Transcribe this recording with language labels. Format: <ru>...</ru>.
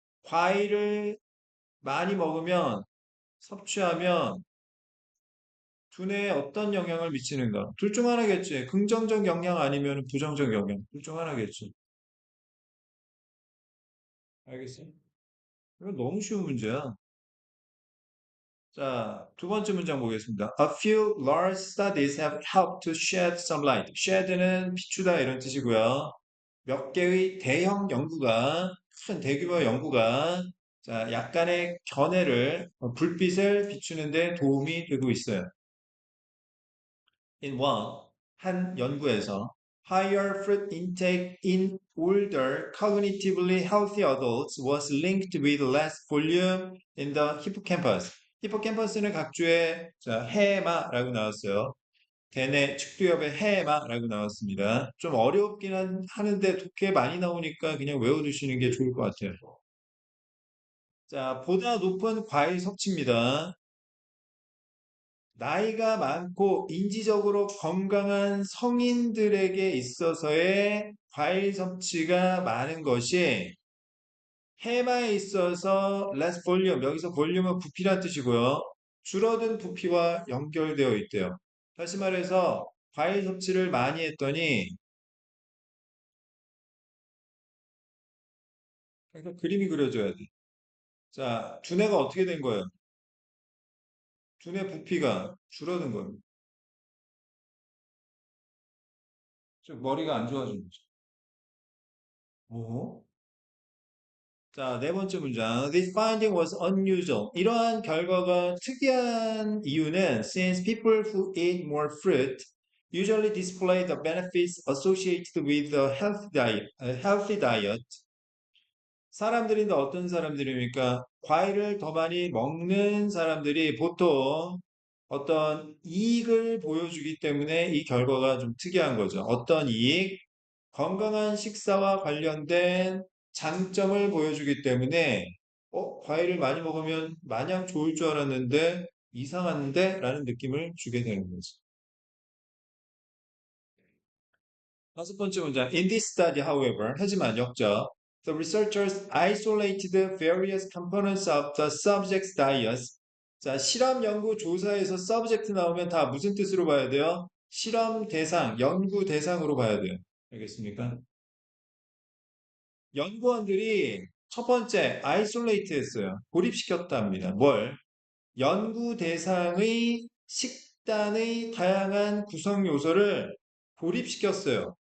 <ko>과일을 많이 먹으면, 섭취하면 두뇌에 어떤 영향을 미치는가? 둘 중 하나겠지. 긍정적 영향 아니면 부정적 영향. 둘 중 하나겠지. 알겠어? 이건 너무 쉬운 문제야. 자, 두 번째 문장 보겠습니다.</ko> <en>A few large studies have helped to shed some light.</en> <ko>shed는 비추다 이런 뜻이고요. 몇 개의 대형 연구가, 큰 대규모 연구가 자, 약간의 견해를, 불빛을 비추는데 도움이 되고 있어요.</ko> <en>In one,</en> <ko>한 연구에서</ko> <en>higher fruit intake in older, cognitively healthy adults was linked with less volume in the hippocampus.</en> <ko>히포캠퍼스는 각주의 자, 해마라고 나왔어요. 대뇌 측두엽의 해마라고 나왔습니다. 좀 어렵긴 하는데 두께 많이 나오니까 그냥 외워두시는 게 좋을 것 같아요. 자, 보다 높은 과일 섭취입니다. 나이가 많고 인지적으로 건강한 성인들에게 있어서의 과일 섭취가 많은 것이 해마에 있어서</ko> <en>less volume,</en> <ko>여기서 볼륨은 부피란 뜻이고요. 줄어든 부피와 연결되어 있대요. 다시 말해서 과일 섭취를 많이 했더니 그러니까 그림이 그려져야 돼. 자, 두뇌가 어떻게 된 거예요? 두뇌 부피가 줄어든 거예요. 좀 머리가 안 좋아진 거죠. 오? 자, 네 번째 문장.</ko> <en>This finding was unusual.</en> <ko>이러한 결과가 특이한 이유는</ko> <en>since people who eat more fruit usually display the benefits associated with a healthy diet.</en> <ko>사람들인데 어떤 사람들입니까? 과일을 더 많이 먹는 사람들이 보통 어떤 이익을 보여주기 때문에 이 결과가 좀 특이한 거죠. 어떤 이익? 건강한 식사와 관련된 장점을 보여주기 때문에 과일을 많이 먹으면 마냥 좋을 줄 알았는데 이상한데? 라는 느낌을 주게 되는 거죠. 다섯 번째 문장.</ko> <en>In this study, however,</en> <ko>하지만 역적,</ko> <en>the researchers isolated various components of the subject's diet.</en> <ko>자, 실험 연구 조사에서 subject 나오면 다 무슨 뜻으로 봐야 돼요? 실험 대상, 연구 대상으로 봐야 돼요. 알겠습니까? 연구원들이 첫 번째 아이솔레이트 했어요. 고립시켰답니다. 뭘? 연구 대상의 식단의 다양한 구성 요소를 고립시켰어요.</ko>